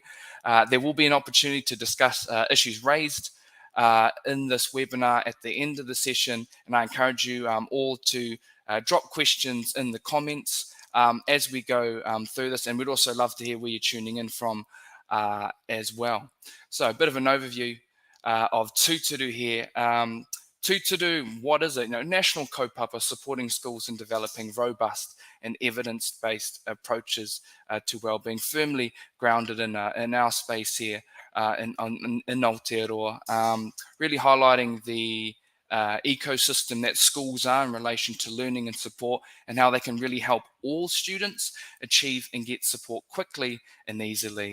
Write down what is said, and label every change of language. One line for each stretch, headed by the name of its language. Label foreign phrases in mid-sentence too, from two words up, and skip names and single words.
English: There will be an opportunity to discuss issues raised in this webinar at the end of the session, and I encourage you all to drop questions in the comments as we go through this, and we'd also love to hear where you're tuning in from as well. So a bit of an overview of Tūturu here. Tūturu, what is it? National kaupapa supporting schools in developing robust and evidence-based approaches to wellbeing, firmly grounded in our space here in Aotearoa, really highlighting the ecosystem that schools are in relation to learning and support, and how they can really help all students achieve and get support quickly and easily.